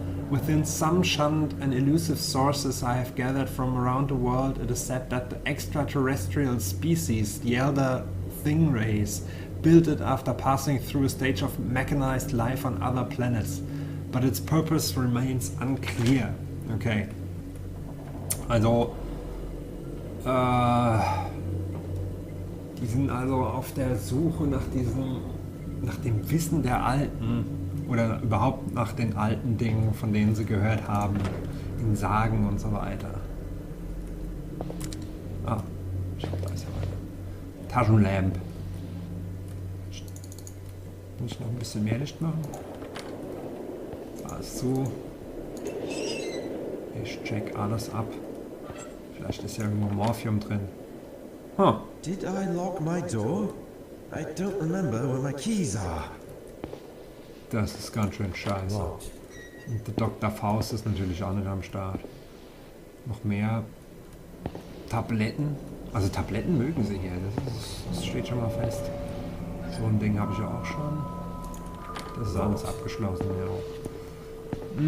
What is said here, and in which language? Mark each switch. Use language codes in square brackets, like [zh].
[en] Within some shunned and elusive sources I have gathered from around the world, it is said that the extraterrestrial species, the elder Thing race, built it after passing through a stage of mechanized life on other planets. But its purpose remains unclear. Okay. [de] Also, die sind also auf der Suche nach dem Wissen der Alten oder überhaupt nach den alten Dingen, von denen sie gehört haben, in Sagen und so weiter. Ah, ich glaube, da ist ja weiter. Taschenlamp. Muss ich noch ein bisschen mehr Licht machen? Da ist zu. Ich check alles ab. Vielleicht ist ja irgendwo Morphium drin. Huh. [en] Did I lock my door? I don't remember where my keys are. [de] Das ist ganz schön scheiße. Und der Dr. Faust ist natürlich auch nicht am Start. Noch mehr Tabletten. Also Tabletten mögen sie hier. Das steht schon mal fest. So ein Ding habe ich ja auch schon. Das ist alles abgeschlossen, ja.